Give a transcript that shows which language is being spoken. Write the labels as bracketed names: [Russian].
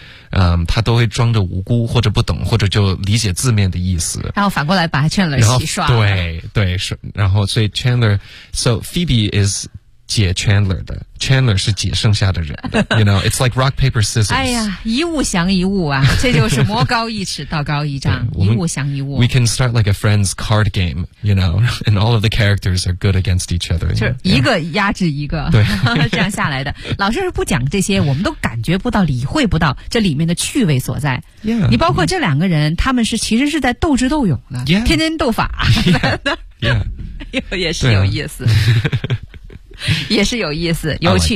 [Chinese] 嗯，他都会装着无辜或者不懂或者就理解字面的意思，然后反过来把 Chandler 洗刷。对对，然后所以 Chandler， [English] so Phoebe is。 [Chinese] 解 Chandler 的 ，Chandler 是解剩下的人的， [English] You know, it's like rock paper scissors。 [Chinese] 哎呀，一物降一物啊，这就是魔高一尺，道高一丈，一物降一物。 [English] We can start like a friend's card game, you know, and all of the characters are good against each other. [Chinese] 就是一个压制一个，对，这样下来的。老师是不讲这些，我们都感觉不到、理会不到这里面的趣味所在。 Yeah, 你包括这两个人， yeah. 他们是其实是在斗智斗勇的， yeah. 天天斗法的， yeah. 也是有意思。也是有意思有趣、